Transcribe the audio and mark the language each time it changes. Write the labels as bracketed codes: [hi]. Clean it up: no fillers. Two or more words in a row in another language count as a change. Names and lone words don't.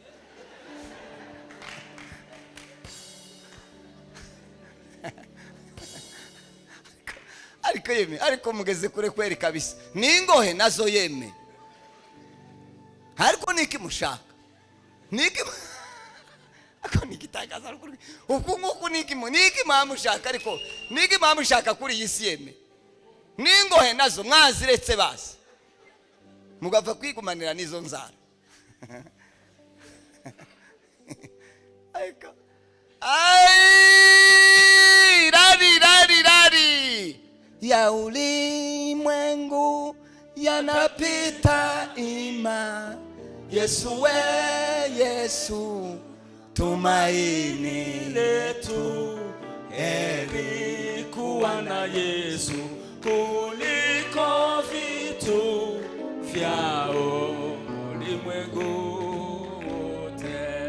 [rw] Ariko mugeze kure kweri kabisa, ningohe nazo yeme, ariko niki mushaka ako nikitagaza uku nguku niki mamushaka, ariko niki mamushaka kuri iyi si yeme. Ningohe nazo mwaziretse basi mugapfa kwigumanira nizo nzara. [sw] Rari ya ulimwengu yanapita ima, Yesu we Yesu tumaini letu, heri kuwa na Yesu kuliko vitu vya ulimwengu wote.